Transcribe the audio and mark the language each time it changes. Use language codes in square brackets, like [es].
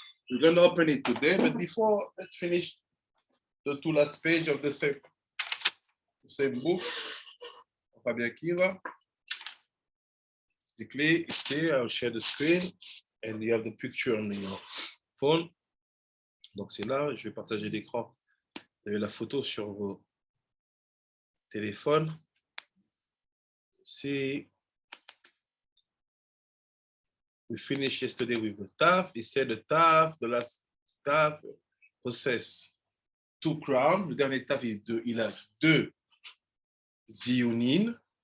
[en] We're going to open it today, but before, let's finish the two last pages of the same book of Rabbi Akiva. Basically, it's here. I'll share the screen, and you have the picture on your phone. [fr] Donc c'est là, je vais partager l'écran. Vous avez la photo sur vos téléphones. [en] See, we finished yesterday with the Tav. He said the Tav, the last Tav, possess two crowns. [fr] Le dernier Tav, il a deux Ziyunim.